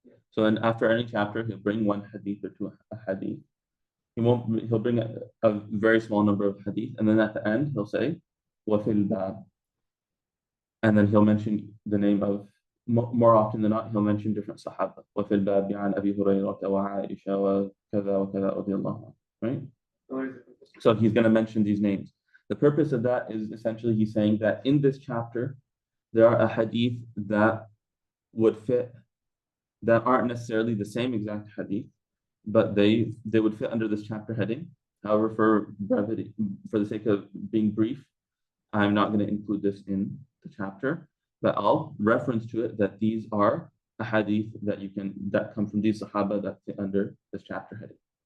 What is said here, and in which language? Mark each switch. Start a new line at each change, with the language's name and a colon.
English: So then after any chapter, he'll bring one hadith or two hadith. He'll bring a very small number of hadith, and then at the end, he'll say, wafil bab. And then he'll mention the name of, more often than not, he'll mention different sahaba.
Arabic: وَفِي الْبَابِ عَنْ أَبِي هُرَيْرَةَ وَعَائِشَةَ وَكَذَا وَكَذَا رَضِيَ اللَّهُ عنْهُ,
English: right? So he's going to mention these names. The purpose of that is essentially he's saying that in this chapter, there are a hadith that would fit, that aren't necessarily the same exact hadith, but they would fit under this chapter heading. However, for brevity, for the sake of being brief, I'm not going to include this in the chapter, but I'll reference to it that these are a hadith that come from these sahaba that fit under this chapter heading.